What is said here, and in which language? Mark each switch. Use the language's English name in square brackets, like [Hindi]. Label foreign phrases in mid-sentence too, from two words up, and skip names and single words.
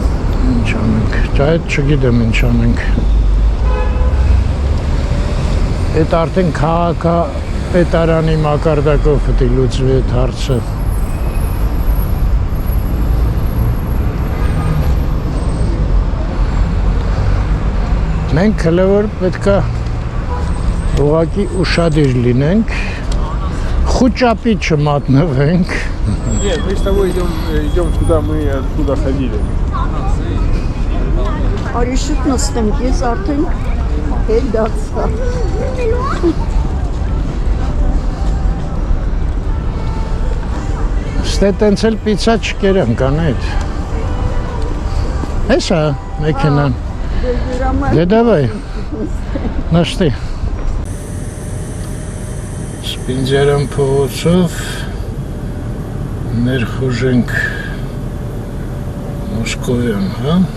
[Armenian] Ինչ անենք, այդ չգիտեմ ինչ անենք։ Այդ արդեն քաղաքապետարանի մակարդակով պետք է լուծվի այդ հարցը։ Մենք հələ որ պետք է ուղղակի ուշադիր լինենք, խուճապի չմատնվենք։ [Russian] Нет, мы с тобой идем куда мы оттуда ходили. [Armenian] Արի շուտ նստենք, ես արդեն հետ դարձա։ Ստե տենց էլ պիցա չկերանք անայդ։ Էսա մեքենան։ Դե դավայ, նշտի։ Սպինձերան փողոցով ներխուժենք Մոսկովյան, հա։